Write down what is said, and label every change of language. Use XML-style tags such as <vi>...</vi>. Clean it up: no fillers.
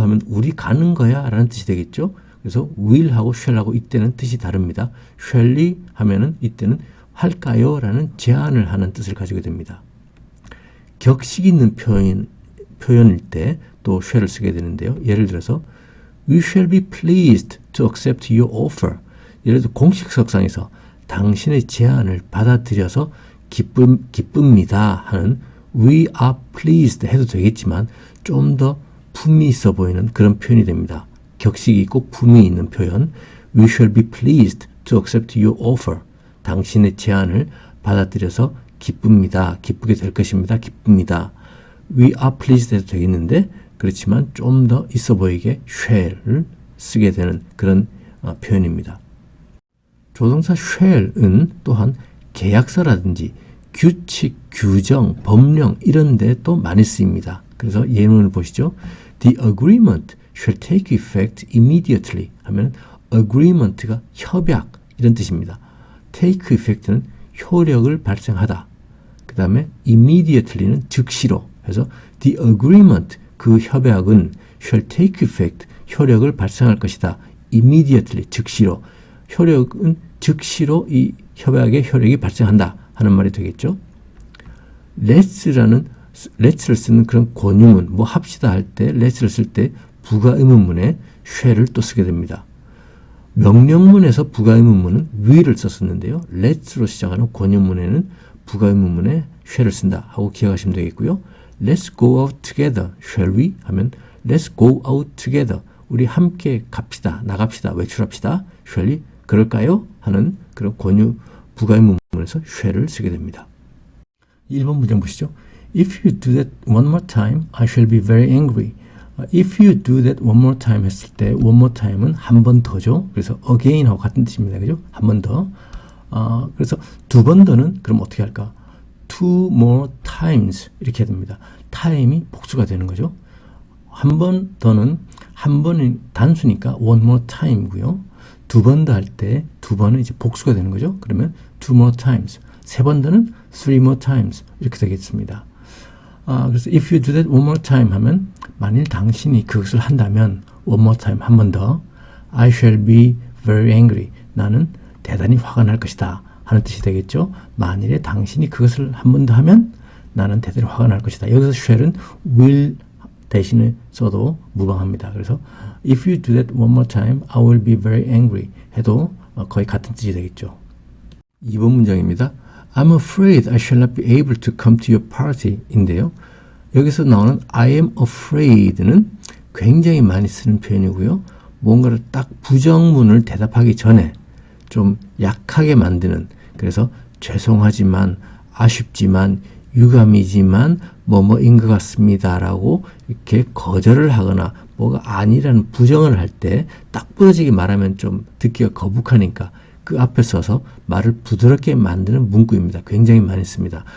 <ko>하면 우리 가는 거야 라는 뜻이 되겠죠. 그래서 will하고 shall하고 이때는 뜻이 다릅니다. shall we 하면은 이때는 할까요? 라는 제안을 하는 뜻을 가지게 됩니다. 격식 있는 표현일 때 또 shall을 쓰게 되는데요. 예를 들어서</ko> <en>We shall be pleased to accept your offer.</en> <ko>예를 들어 공식석상에서 당신의 제안을 받아들여서 기쁩니다 하는 We are pleased 해도 되겠지만 좀 더 품이 있어 보이는 그런 표현이 됩니다. 격식이 있고 품이 있는 표현</ko> <en>We shall be pleased to accept your offer.</en> <ko>당신의 제안을 받아들여서 기쁩니다. 기쁘게 될 것입니다. 기쁩니다. We are pleased 해도 되겠는데 그렇지만 좀 더 있어 보이게 shall을 쓰게 되는 그런 표현입니다. 조동사 shall은 또한 계약서라든지 규칙, 규정, 법령 이런 데 또 많이 쓰입니다. 그래서 예문을 보시죠.</ko> <en>The agreement shall take effect immediately</en> <ko>하면 agreement가 협약 이런 뜻입니다. take effect는 효력을 발생하다. 그 다음에 immediately는 즉시로 해서 the agreement 그 협약은</ko> <en>shall take effect</en> <ko>효력을 발생할 것이다. immediately 즉시로 효력은 즉시로 이 협약의 효력이 발생한다 하는 말이 되겠죠. let's를 쓰는 그런 권유문 뭐 합시다 할 때 let's를 쓸 때 부가의문문에 shall을 또 쓰게 됩니다. 명령문에서 부가의문문은 will을 썼었는데요. let's로 시작하는 권유문에는 부가의문문에 shall을 쓴다 하고 기억하시면 되겠고요.</ko> <en>Let's go out together, shall we?</en> <ko>하면</ko> <en>Let's go out together.</en> <ko>우리 함께 갑시다, 나갑시다, 외출합시다.</ko> <en>shall we?</en> <ko>그럴까요? 하는 그런 권유 부가의문문에서 shall을 쓰게 됩니다. 1번 문장 보시죠.</ko> <en>If you do that one more time, I shall be very angry. If you do that one more time</en> <ko>했을 때</ko> <en>one more time은</en> <ko>한 번 더죠. 그래서 again하고 같은 뜻입니다. 그죠? 한 번 더. 그래서 두 번 더는 그럼 어떻게 할까?</ko> <en>Two more times</en> <ko>이렇게 해야 됩니다. time이 복수가 되는 거죠. 한 번 더는 한 번이 단수니까 one more time고요. 두 번 더 할 때 두 번은 이제 복수가 되는 거죠. 그러면</ko> <en>two more times.</en> <ko>세 번 더는 three more times 이렇게 되겠습니다.</ko> <en>그래서 if you do that one more time 하면</en> <ko>만일 당신이 그것을 한다면</ko> <en>one more time</en> <ko>한 번 더</ko> <en>I shall be very angry.</en> <ko>나는 대단히 화가 날 것이다 하는 뜻이 되겠죠. 만일에 당신이 그것을 한 번 더 하면 나는 대단히 화가 날 것이다. 여기서 shall은 will 대신에 써도 무방합니다.</ko> <en>그래서 if you do that one more time, I will be very angry</en> <ko>해도 거의 같은 뜻이 되겠죠. 2번 문장입니다.</ko> <en>I'm afraid I shall not be able to come to your party</en> <ko>인데요. 여기서 나오는 I am afraid는 굉장히 많이 쓰는 표현이고요. 뭔가를 딱 부정문을 대답하기 전에 좀 약하게 만드는 그래서 죄송하지만 아쉽지만 유감이지만 뭐뭐인 것 같습니다 라고 이렇게 거절을 하거나 뭐가 아니라는 부정을 할 때 딱 부러지게 말하면 좀 듣기가 거북하니까 그 앞에 서서 말을 부드럽게 만드는 문구입니다. 굉장히 많이 씁니다.</ko>